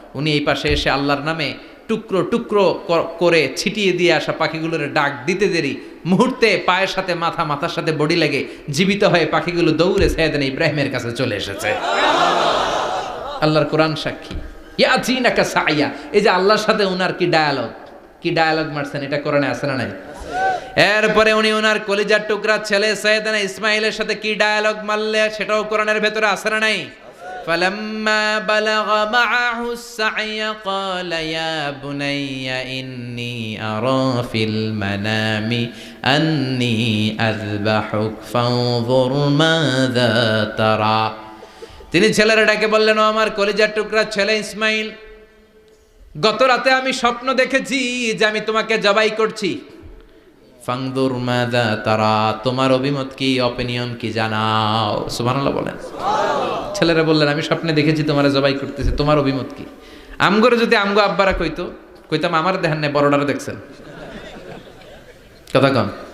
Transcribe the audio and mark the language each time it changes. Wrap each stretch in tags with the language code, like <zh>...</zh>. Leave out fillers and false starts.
<bn>উনি এই পাশে এসে আল্লাহর নামে টুকরো টুকরো করে ছিটিয়ে দিয়ে আসা পাখিগুলোর ডাক দিতে দেরি, মুহূর্তে পায়ের সাথে মাথা, মাথার সাথে বডি লেগে জীবিত হয়ে পাখিগুলো দৌড়ে সাইয়েদনা ইব্রাহিমের কাছে চলে এসেছে। আল্লাহর কোরআন সাক্ষী।</bn> <ar>ইয়াতিনাকা সায়া,</ar> <bn>এই যে আল্লাহর সাথে উনার কি ডায়ালগ মারছেন, এটা কোরআনে আছে না নাই? এরপরে উনি ওনার কলিজার টুকরা ছেলে সাইয়েদনা ইসমাইলের সাথে কি ডায়ালগ মারলে, সেটাও কোরআনের ভেতরে আছে না নাই?</bn> <ar>فلما بلغ معه السعي قال يا بني إني أرى في المنام أني أذبحك فانظر ماذا ترى।</ar> <bn>তিনি ছেলের ডাকে বললেন, ও আমার কলিজার টুকরা ছেলে ইসমাইল, গত রাতে আমি স্বপ্ন দেখেছি যে আমি তোমাকে জবাই করছি।</bn> <ar>ফাংদুর মাযা তারা,</ar> <bn>তোমার অভিমত কি, অপিনিয়ন কি জানাও। সুবহানাল্লাহ বলেন। ছেলেরা বললেন, আমি স্বপ্নে দেখেছি তোমারে জবাই করতেছে, তোমার অভিমত কি? আমগরে যদি আমগো আব্বারা কইতাম আমার দেখেন না, বড়ডারে দেখছেন। কথা কন।</bn>